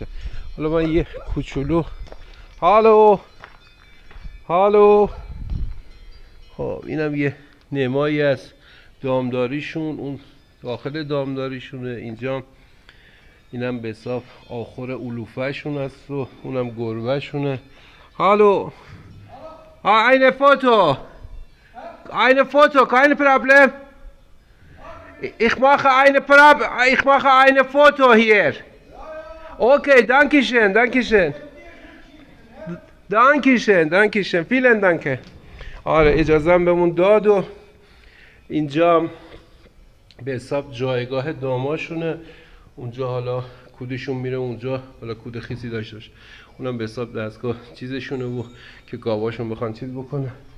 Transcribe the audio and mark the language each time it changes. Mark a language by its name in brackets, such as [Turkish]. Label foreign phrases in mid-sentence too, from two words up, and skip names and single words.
[Persian] حالا من یه کوچولو هالو خب اینم یه نمایی از دامداریشون، اون داخل دامداریشونه. اینجا اینم به حساب آخر علوفه شون است و اونم گربه شونه. [German] هالو eine Foto, kein Problem. Ich mache eine Foto hier. Okay, danke schön. Vielen Dank. [Persian] آره اجازه بهمون داد. و اینجا به حساب جایگاه داماشونه. اونجا حالا کودشون میره اونجا، حالا کود خیسی داشته باشه. اونم به حساب دستگاه چیزشونه و که گاواشون بخوان چیز بکنه.